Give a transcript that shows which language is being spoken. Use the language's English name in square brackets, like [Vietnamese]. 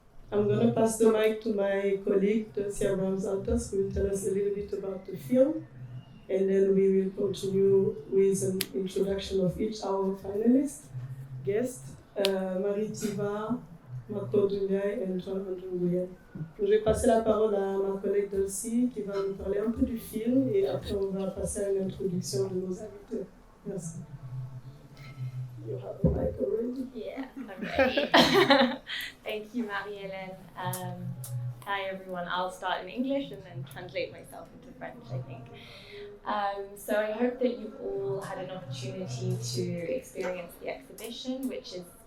[English] I'm going to pass the mic to my colleague, Thiva, who will tell us a little bit about the film, and then we will continue with an introduction of each our finalists, guests, Thiva, Macodou, Ndiaye et Tuan Andrew Nguyen. [French] Je vais passer la parole à ma collègue Dulcie qui va nous parler un peu du film et après on va passer à une introduction de nos invités. Merci. [English] You have the mic already? Yeah, I'm ready. Thank you, Marie-Hélène. Hi everyone, I'll start in English and then translate myself into French, I think. So I hope that you've all had an opportunity to experience the exhibition, which is